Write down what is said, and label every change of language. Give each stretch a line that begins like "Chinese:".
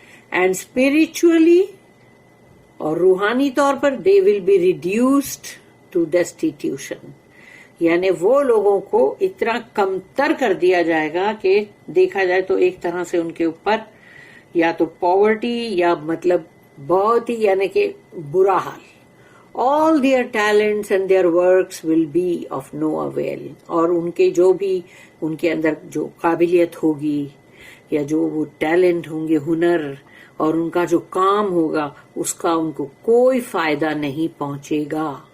English: and spiritually
Urdu: اور روحانی طور پر
English: they will be reduced to destitution,
Urdu: یعنی وہ لوگوں کو اتنا کمتر کر دیا جائے گا کہ دیکھا جائے تو ایک طرح سے ان کے اوپر یا تو پاورٹی یا مطلب بہت ہی یعنی کہ برا حال.
English: All their talents and their works will be of no avail.
Urdu: اور ان کے جو بھی ان کے اندر جو قابلیت ہوگی یا جو وہ ٹیلنٹ ہوں گے، ہنر، اور ان کا جو کام ہوگا اس کا ان کو کوئی فائدہ نہیں پہنچے گا.